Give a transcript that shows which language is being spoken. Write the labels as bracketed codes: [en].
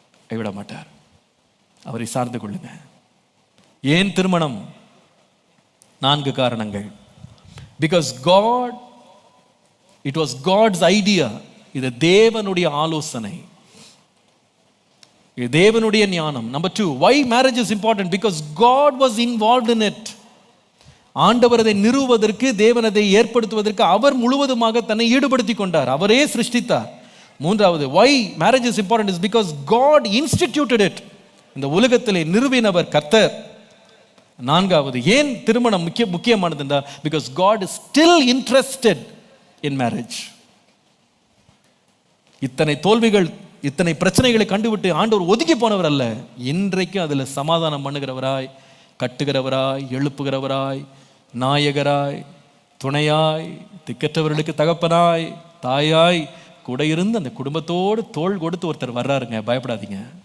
[ta] கைவிட மாட்டார். அவரை சார்ந்து கொள்ளுங்க. ஏன் திருமணம்? 4 காரணங்கள். [en] Because God, it was God's idea. [ta] இது தேவனுடைய ஆலோசனை, இது தேவனுடைய ஞானம். [en] Number 2, why marriage is important? Because God was involved in it. [ta] ஆண்டவர் அதை நிறுவுவதற்கு, தேவன் அதை ஏற்படுத்துவதற்கு அவர் முழுவதுமாக தன்னை ஈடுபடுத்தி கொண்டார், அவரே சிருஷ்டித்தார். [en] 3வது, why marriage is important is because God instituted it. [ta] இந்த உலகத்திலே நிறுவினவர் கர்த்தர். [en] 4வது, [ta] ஏன் திருமணம் முக்கியமானது என்றால் [en] because God is still interested in marriage. [ta] இத்தனை தோல்விகள், இத்தனை பிரச்சனைகளை கண்டுவிட்டு ஆண்டவர் ஒதுக்கி போனவர் அல்ல. இன்றைக்கு அதில் சமாதானம் பண்ணுகிறவராய், கட்டுகிறவராய், எழுப்புகிறவராய், நாயகராய், துணையாய், திக்கற்றவர்களுக்கு தகப்பனாய், தாயாய் கூட இருந்து அந்த குடும்பத்தோடு தோள் கொடுத்து ஒருத்தர் வர்றாருங்க. பயப்படாதீங்க.